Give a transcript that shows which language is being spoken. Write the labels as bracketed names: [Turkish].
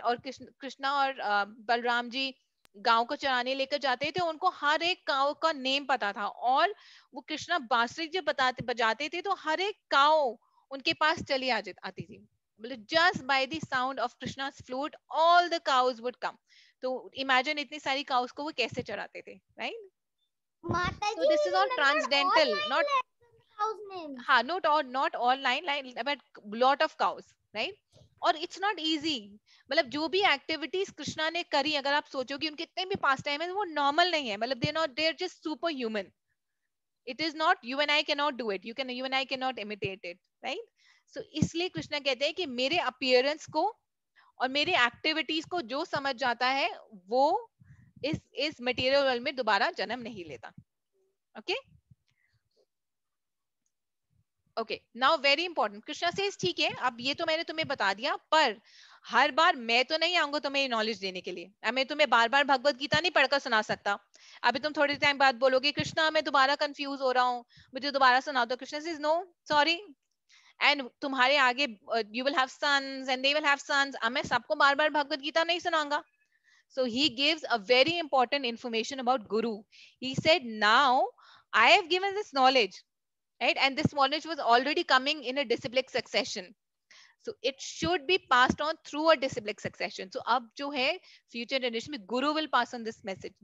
[Hindi] और कृष्णा और बलराम जी गांव को चराने लेकर जाते थे, उनको हर एक काऊ का नेम पता था और वो कृष्णा बांसुरी जब बजाते थे तो हर एक काऊ उनके पास चली आती थी. मतलब [English] Just by the sound of Krishna's flute all the cows would come. [Hindi] तो [English] imagine [Hindi] इतनी सारी काउस को वो कैसे चराते थे, [English] Right? So this is all transcendental, not [Hindi] हाँ, [English] not all nine, but lot of cows, right? और it's not easy. [Hindi] मतलब जो भी एक्टिविटीज कृष्णा ने करी, अगर आप सोचो कि उनके इतने भी पास टाइम है, वो नॉर्मल नहीं है. मतलब [English] They are just super human. It is not, you and I cannot do it, you and I cannot imitate it, right? [Hindi] So इसलिए कृष्णा कहते हैं कि मेरे appearance को और मेरे एक्टिविटीज को जो समझ जाता है वो इस मटेरियल वर्ल्ड में दोबारा जन्म नहीं लेता. [English] okay okay, now very important, Krishna says [Hindi] ठीक है, अब ये तो मैंने तुम्हें बता दिया, पर हर बार मैं तो नहीं आऊंगा तुम्हें नॉलेज देने के लिए. अब मैं तुम्हें बार बार भगवत गीता नहीं पढ़कर सुना सकता. अभी तुम थोड़ी टाइम बाद बोलोगे कृष्णा मैं दोबारा कंफ्यूज हो रहा हूँ, मुझे दोबारा सुना दो. [English] Krishna says no sorry, and [Hindi] तुम्हारे आगे [English] You will have sons and they will have sons. [Hindi] अब मैं सबको बार बार भगवत गीता नहीं सुनाऊंगा. [English] So he gives a very important information about Guru. He said, now I have given this knowledge, right? And this knowledge was already coming in a disciplic succession. So it should be passed on through a disciplic succession. So [Hindi] ab jo hai [English] future generation [Hindi] mein [English] Guru will pass on this message.